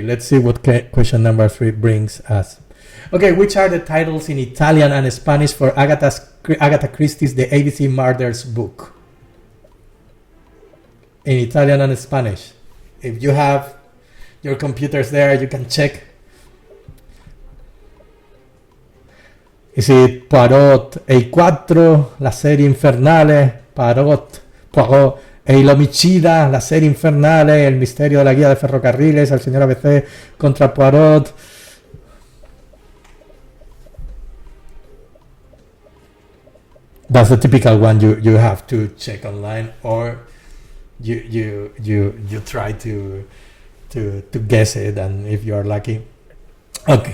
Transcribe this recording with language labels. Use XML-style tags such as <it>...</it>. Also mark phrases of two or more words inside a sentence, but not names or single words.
<en>Let's see what question number 3 brings us. Okay, which are the titles in Italian and Spanish for Agatha Christie's The ABC Murders book? In Italian and Spanish. If you have your computers there, you can check. Is it Poirot e 4, La serie infernale, Poirot e l'omicida, La serie infernale, El misterio de la guía de ferrocarriles, El señor ABC contra Poirot? That's the typical one you have to check online, or you try to guess it, and if you are lucky, okay,</en>